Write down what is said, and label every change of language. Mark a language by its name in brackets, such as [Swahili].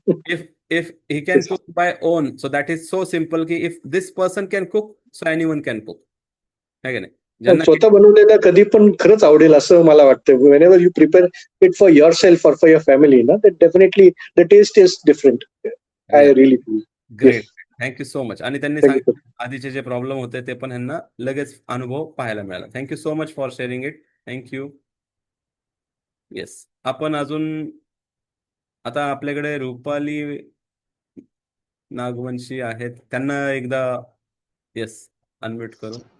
[English] If he can cook by own, so that is so simple की if this person can cook, so anyone can cook. [Marathi] है की नाही? ज्यांना स्वतः बनवलेलं कधी पण खरंच आवडेल असं मला वाटतं. [English] whenever you prepare it for yourself or for your family, ना, that definitely the taste is different. I really feel. Great, thank you so much. [Marathi] आणि त्यांनी सांगितलं आधीचे जे प्रॉब्लेम होते ते पण ह्यांना लगेच अनुभव पाहायला मिळाला. [English] Thank you so much for sharing it. Thank you. Yes, [Marathi] आपण अजून आता आपल्याकडे रुपाली नागवंशी आहेत, त्यांना एकदा येस अनम्यूट करू.